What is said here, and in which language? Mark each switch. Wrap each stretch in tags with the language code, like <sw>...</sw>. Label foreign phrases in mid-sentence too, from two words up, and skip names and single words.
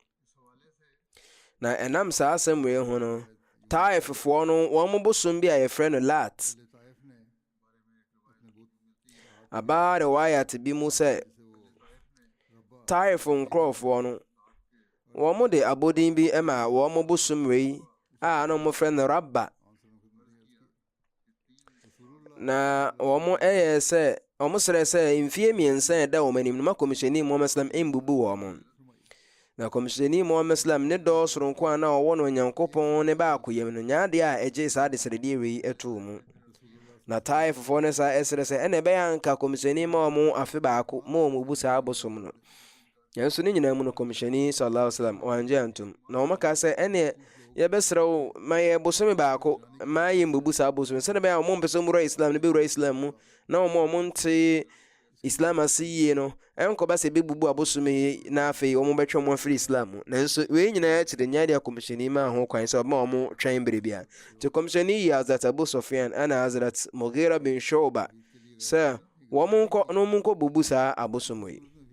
<ak>na ɛnam saa asɛm wei ho no Taiffoɔ no wɔn bosom bi a yɛfrɛ no Lat aba rewayat bi mu sɛ Taif nkrɔfoɔ no wɔn de abodin bi ɛma wɔn bosom wei a na wɔn frɛ no Rabba na wɔn ɛyɛ sɛ wɔn srɛ sɛ mfie mmiɛnsa ɛda wɔn anim no ma Komishani Muhammad sallam mbubu wɔn na Komishani Muhammad sallam ne dɔ soronko a na ɔwɔ no Nyankopɔn ne ba akoyam no nyaade a ɛgye saa de srɛdeɛ wei ɛtoo mu na Taiffoɔ no saa ɛsrɛ sɛ ɛna ɛbɛyɛ anka Komishani ma wɔn afe baako ma wɔn bu saa abosom no yanso ne nyinaa mu no Komishani</ak> <ar>صلى الله عليه وسلم</ar> <ak>wangye antum na wɔn ka sɛ ɛne yɛbɛsrɛw ma yɛ bosom baako ma yɛ mbubu saa abosom sɛ ne bɛyɛ wɔn mpɛ sɛ wɔn Islam ne bɛwura Islam mu na wɔn nte Islam ase yie no ɛnkɔba sɛ bɛbubu abosom yi na afei wɔn bɛtwa wɔn afiri Islam mu nanso wei nyinaa kyerɛ nyaade a Komishani ma ho kwan sɛ ɔma wɔn twɛn bere bia te Komishani yi Hazrat Abu Sufyan ana Hazrat Mughira bin Shu'ba sɛ wɔn nkɔ bubu saa abosom yi</ak>